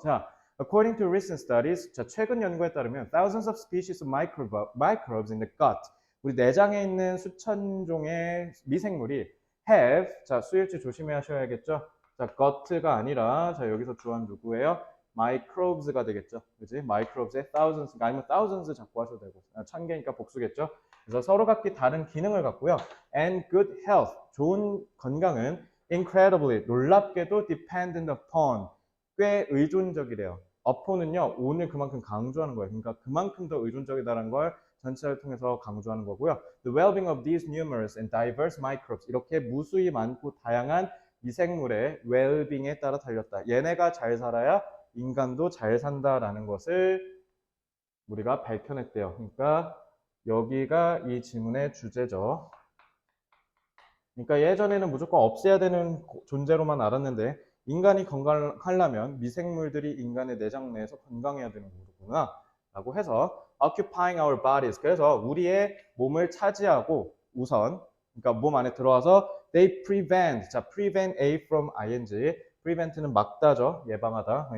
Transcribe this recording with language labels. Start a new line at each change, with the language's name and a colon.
Korean: 자,
English: according to recent studies,
Korean: 자, 최근 연구에 따르면
English: thousands of species of microbes in the gut,
Korean: 우리 내장에 있는 수천 종의 미생물이 have, 자, 수일치 조심하셔야겠죠? 자, gut가 아니라, 자, 여기서 주어는 누구예요? microbes가 되겠죠. 그지? microbes의 thousands, 아니면 thousands 자꾸 하셔도 되고, 1000개니까 복수겠죠? 그래서 서로 각기 다른 기능을 갖고요.
English: and good health,
Korean: 좋은 건강은
English: incredibly,
Korean: 놀랍게도
English: dependent upon,
Korean: 꽤 의존적이래요. upon은요, 오늘 그만큼 강조하는 거예요. 그러니까 그만큼 더 의존적이다라는 걸 전체를 통해서 강조하는 거고요.
English: The well-being of these numerous and diverse microbes,
Korean: 이렇게 무수히 많고 다양한 미생물의
English: well-being에
Korean: 따라 달렸다. 얘네가 잘 살아야 인간도 잘 산다라는 것을 우리가 밝혀냈대요. 그러니까 여기가 이 지문의 주제죠. 그러니까 예전에는 무조건 없애야 되는 존재로만 알았는데 인간이 건강하려면 미생물들이 인간의 내장 내에서 건강해야 되는 거구나 라고 해서
English: occupying our bodies,
Korean: 그래서 우리의 몸을 차지하고 우선 그러니까 몸 안에 들어와서
English: they prevent,
Korean: 자
English: prevent A from ing,
Korean: prevent는 막다죠, 예방하다.